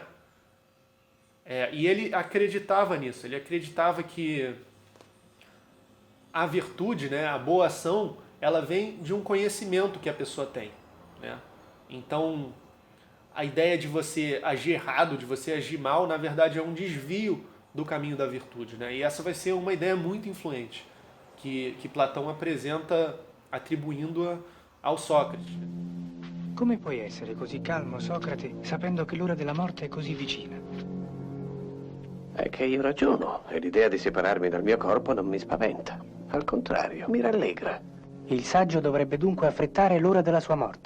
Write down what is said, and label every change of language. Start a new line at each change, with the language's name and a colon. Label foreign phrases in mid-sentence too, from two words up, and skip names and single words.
Portuguese: E ele acreditava nisso, ele acreditava que a virtude, né, a boa ação, ela vem de um conhecimento que a pessoa tem, né? Então, a ideia de você agir errado, de você agir mal, na verdade é um desvio do caminho da virtude, né? E essa vai ser uma ideia muito influente que Platão apresenta atribuindo-a ao Sócrates.
Italian: Come puoi essere così calmo, Socrate, sapendo che l'ora della morte è così vicina? È che io ragiono e l'idea di separarmi dal mio corpo non mi spaventa. Al contrario, mi rallegra. Il saggio dovrebbe dunque affrettare l'ora della sua morte.